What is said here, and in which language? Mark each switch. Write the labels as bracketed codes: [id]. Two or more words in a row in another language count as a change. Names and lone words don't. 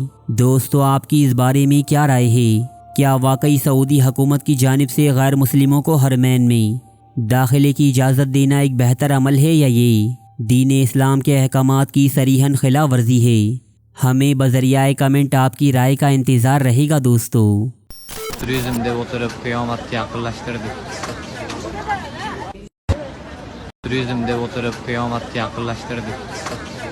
[ur] دوستو آپ کی اس بارے میں کیا رائے ہے؟ کیا واقعی سعودی حکومت کی جانب سے غیر مسلموں کو حرمین میں داخلے کی اجازت دینا ایک بہتر عمل ہے یا یہ دین اسلام کے احکامات کی صریحاً خلاف ورزی ہے؟ ہمیں بذریعہ کمنٹ آپ کی رائے کا انتظار رہے گا دوستو۔ [tr] Turizmde oturup kıyamet yakınlaştırdık. Turizmde oturup kıyamet yakınlaştırdık.